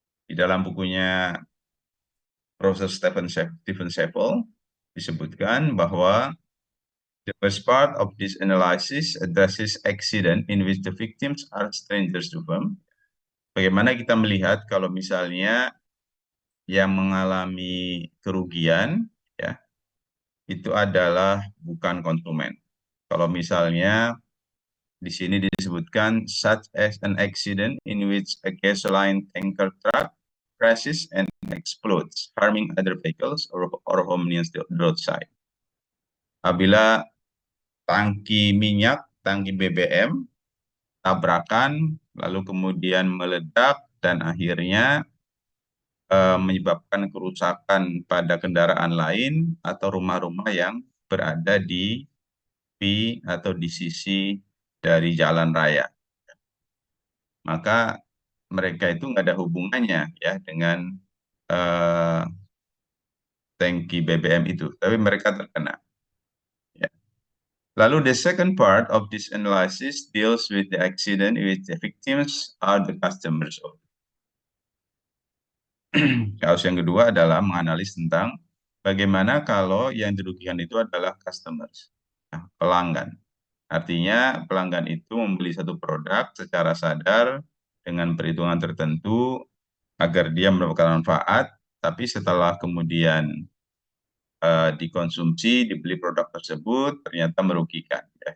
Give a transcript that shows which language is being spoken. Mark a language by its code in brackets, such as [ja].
[id] Di dalam bukunya Profesor Stephen Seppel disebutkan bahwa [en] the first part of this analysis addresses accident in which the victims are strangers to firm. [id] Bagaimana kita melihat kalau misalnya yang mengalami kerugian ya itu adalah bukan konsumen. Kalau misalnya di sini disebutkan [en] such as an accident in which a gasoline tanker truck crashes and explodes, harming other vehicles or hominins on the roadside. [id] Apabila tangki minyak, tangki BBM, tabrakan, lalu kemudian meledak, dan akhirnya menyebabkan kerusakan pada kendaraan lain atau rumah-rumah yang berada di atau di sisi dari jalan raya. Maka mereka itu nggak ada hubungannya ya dengan tangki BBM itu, tapi mereka terkena. Ya. [en] Lalu the second part of this analysis deals with the accident in which the victims are the customers. [id] Kasus yang kedua adalah menganalisis tentang bagaimana kalau yang dirugikan itu adalah customers, nah, pelanggan. Artinya pelanggan itu membeli satu produk secara sadar dengan perhitungan tertentu agar dia mendapatkan manfaat, tapi setelah kemudian dikonsumsi, dibeli produk tersebut, ternyata merugikan. Ya.